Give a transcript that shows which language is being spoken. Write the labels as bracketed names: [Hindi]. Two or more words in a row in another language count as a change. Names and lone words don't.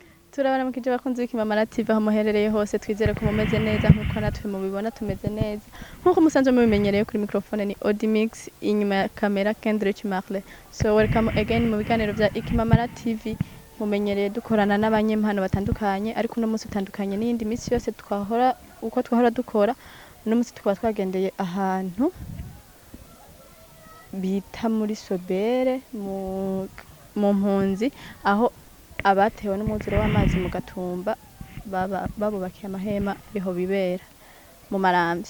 [Rundi] Turabaramukije bakunzi b'Ikimamara TV aho muherereye hose, twizere ko mumeze neza nkuko natwe mubibona tumeze neza. Nkuko musanzwe mubimenyereye kuri microphone ni Audimix, inyuma ya kamera Kendrick Marley. [English] So welcome again [Rundi] mu biganiro vya Ikimamara TV. Mumenyereye dukorana n'abanyempano batandukanye, ariko uno munsi utandukanye n'indi misi yose twahora dukora. Uno munsi tukaba twagendeye ahantu bita muri Sobere mu mpunzi, aho abatewe n'umwuzure w'amazi mu Gatumba babubakiye amahema ariho bibera mu Maramvya.